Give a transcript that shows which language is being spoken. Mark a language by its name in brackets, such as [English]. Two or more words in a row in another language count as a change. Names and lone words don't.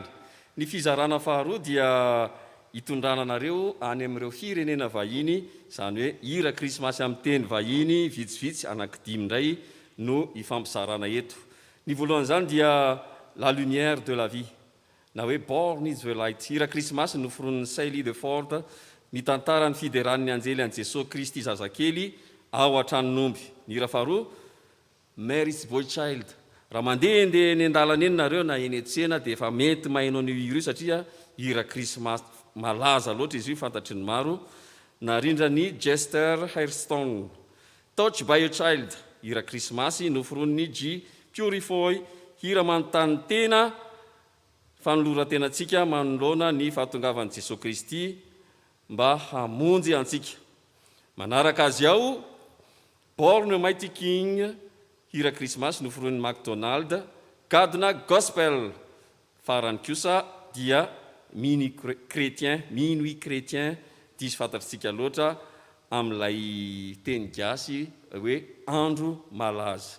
[Malagasy] Ny fizarana faharoa dia hitondrananareo any amin'ireo firenena vahiny, izany hoe hira krismasy amin'ny teny vahiny vitsivitsy anankidimy indray no ifampisarana eto. Ny voalohan'izany dia la lumière de la vie, na hoe born is the light. Hira krismasy noforonin'ny Sally de Ford mitantara ny fideran'ny anjely an' jesosy kristy zazakely ao an-tranonomby. Ny ra faharoa, Mary's boy child. Raha mandehandeha eny an-dalana eny nareo na eny an-tsena dia efa mety mahainao ny hira io satria hira krismasy malaza loatra izy io, fantatry ny maro. Na rindra ny Jester Hairstone. Touch by a child, hira krismasy noforon'ny G Purifoy, hira manontany tena fanoloran-tenantsika manoloana ny fahatongavan'i Jesosy Kristy mba hamonjy antsika. Manaraka azy ao, Born a Mighty King, hira krismasy noforon'ny McDonald, Gadna Gospel, farany kosa dia minuit chrétien, diso fantatritsika loatra amin'ilay teny gasy hoe andro malaza.